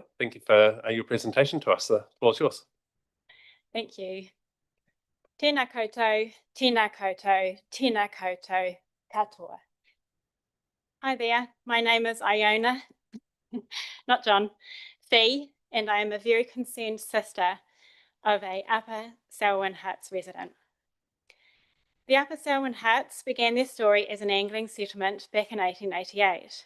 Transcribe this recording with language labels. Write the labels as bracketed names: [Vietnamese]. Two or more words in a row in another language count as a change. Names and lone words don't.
[English] Thank you for your presentation to us. The floor is yours. Thank you. [Māori] Tēnā koutou, tēnā koutou, tēnā koutou, katoa. [English] Hi there, my name is Iona, not John, Fee, and I am a very concerned sister of a Upper Selwyn Huts resident. The Upper Selwyn Huts began their story as an angling settlement back in 1888.